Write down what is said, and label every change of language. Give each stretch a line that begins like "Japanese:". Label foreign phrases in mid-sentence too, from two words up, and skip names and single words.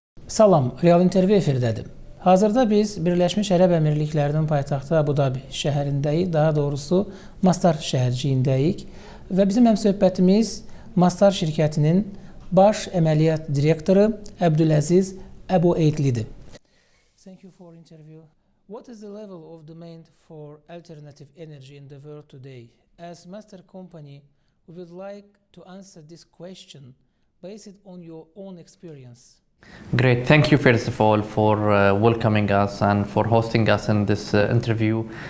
Azerbaijani: Salam, Real intervyu efirdədir. Hazırda biz Birləşmiş Ərəb Əmirliklərinin paytaxtı Abu-Dabi şəhərindəyik, daha doğrusu Masdar şəhərciyindəyik və bizim həmsöhbətimiz Masdar şirkətinin baş əməliyyat direktoru Abdulaziz Alobaidlidir.
English: Thank you for interview. What is the level of demand for alternative energy in the world today? As Masdar company, we would like to answer this question based on your own experience. Great. Thank you, first of all, for welcoming us and for hosting us in this interview.